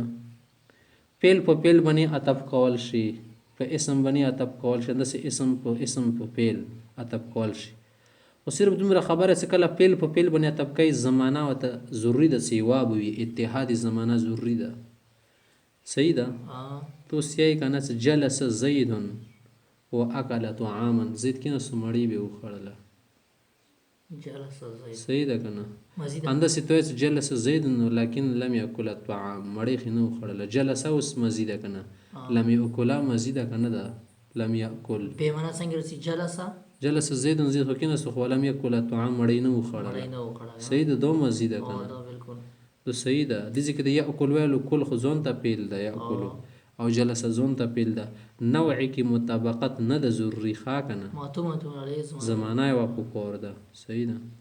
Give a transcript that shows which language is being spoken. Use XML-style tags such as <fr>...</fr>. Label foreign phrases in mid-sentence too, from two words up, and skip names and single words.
<ps>فعل په فعل باندې عطف کول شي په اسم باندې عطف کول شي داسې اسم په فعل عطف کول شي خو صرف دومره خبره چې کله فعل په فعل باندې عطف کوي زمانه ورته ضروري ده چې یوه به وي اتحاد زمانه ضروري ده صحیح ده. تو سیایي که نه چې</ps> <ar>جلس زید و اکل طعاما</ar> <ps>زید کېناستو مړۍ به یې وخوړله صحیح ده که نه همداسې تو چې</ps> <ar>جلس زید لکن لم یاکل الطعام</ar> <ps>مړۍ خو نه وخوړله جلس اوس مزي ده که نه</ps> <ar>لم یاکله</ar> <ps>مزي ده که نه ده</ps> <ar>لم یاکل</ar> <ps>پیمانه څنګه رسي</ps> <ar>جلس زید</ar> <ps>خو کېناستو خو</ps> <ar>لم یاکل الطعام</ar> <ps>مړۍ نه وخوړله صحیح ده دو مزي ده که نه نو صحیح ده دې کې د یاکل ویلو کل خو ځان ته فعل ده یاکلو او جلس ځان ته فعل ده نوع کې مطابقت نه ده ضروري ښه که نه زمانه یې پکار ده صحیح ده.</ps>